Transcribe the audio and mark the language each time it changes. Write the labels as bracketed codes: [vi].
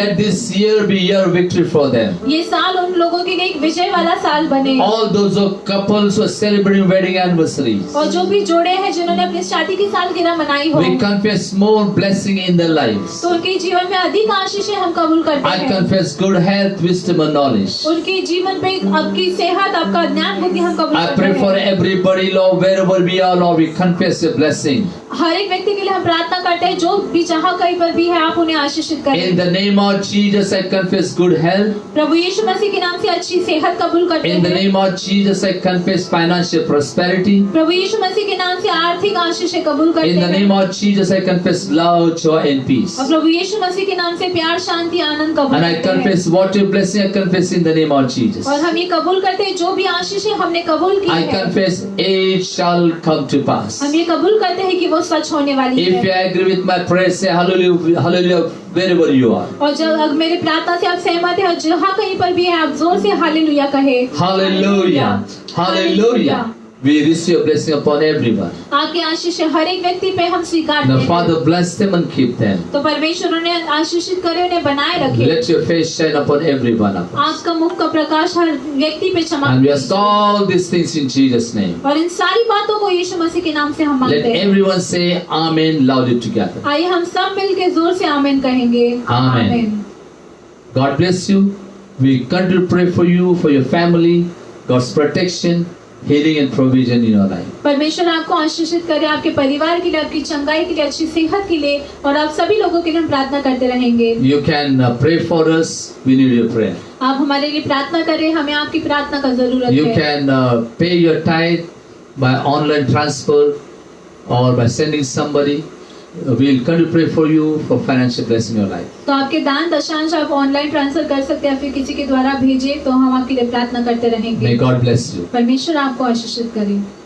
[en] Let this year be year of victory for them. [hi] ये साल उन लोगों के लिए एक विजय वाला साल बने। [en] All those who couples who are celebrating wedding anniversaries, [hi] और जो भी जोड़े हैं जिन्होंने अपनी शादी की सालगिरह मनाई हो, [en] we confess more blessing in their lives. [hi] तो उनके जीवन में अधिक आशीषें हम कबूल करते [en] I [hi] हैं। [en] confess good health, wisdom, and knowledge. [hi] उनके जीवन पे आपकी सेहत, आपका ज्ञान बुद्धि हम कबूल [en] I [hi] करते [en] pray for [hi] हैं। [en] everybody, Lord, wherever we are, Lord, we confess your blessing. [hi] हर एक व्यक्ति के लिए हम प्रार्थना करते हैं, जो भी जहाँ कहीं पर भी है, आप उन्हें आशीषित [en] In [hi] करें। [en] the name of Jesus, I confess good health. [hi] प्रभु यीशु मसीह के नाम से अच्छी सेहत कबूल करते [en] In the [hi] हैं। [en] name of Jesus, I confess financial prosperity. [hi] प्रभु यीशु मसीह के नाम से आर्थिक आशीषें कबूल करते [en] In the [hi] हैं। [en] name of Jesus, I confess love, joy, and peace. [hi] और प्रभु यीशु मसीह के नाम से प्यार, शांति, आनंद कबूल [en] And I [hi] करते हैं। [en] confess whatever blessing I confess in the name of Jesus. [hi] और हम ये कबूल करते हैं, जो भी आशीषें हमने कबूल की [en] I [hi] है, [en] confess it shall come to pass. [hi] हम ये कबूल करते हैं कि वो सच होने वाली [en] If you [hi] है। [en] agree with my prayer, say hallelujah, hallelujah wherever you are. [hi] और जब अगर मेरे प्रार्थना से आप सहमत हैं और जहाँ कहीं पर भी है, आप जोर से हालेलुया कहे। [en] Hallelujah, hallelujah. We receive blessing upon everyone. [hi] आपकी आशीषें हर एक व्यक्ति पे हम स्वीकारते [en] Now, [hi] हैं। [en] Father, bless them and keep them. [hi] तो परमेश्वर उन्हें आशीषित करे, उन्हें बनाए रखे। [en] Let your face shine upon every one of us. [hi] आपका मुख का प्रकाश हर व्यक्ति पे [en] And we [hi] चमके। [en] ask all these things in Jesus' name. [hi] और इन सारी बातों को यीशु मसीह के नाम से हम [en] Let [hi] मांगते हैं। [en] everyone say Amen loudly together. आइए हम सब मिलके जोर से आमीन कहेंगे। Amen. God bless you. We continue to pray for you, for your family, God's protection, healing and provision in your life. [hi] परमेश्वर आपको आशीषित करे, आपके परिवार के लिए, आपकी चंगाई के लिए, अच्छी सेहत के लिए, और आप सभी लोगों के लिए हम प्रार्थना करते रहेंगे। [en] You can pray for us. We need your prayer. [hi] आप हमारे लिए प्रार्थना करें, हमें आपकी प्रार्थना का जरूरत [en] You [hi] है। [en] can pay your tithe by online transfer or by sending somebody. We'll continue to pray for you for financial blessing in your life. [hi] तो आपके दान दशांश आप ऑनलाइन ट्रांसफर कर सकते हैं, फिर किसी के द्वारा भेजे, तो हम आपके लिए प्रार्थना करते रहेंगे। [en] May God bless you. [hi] परमेश्वर आपको आशीषित करे।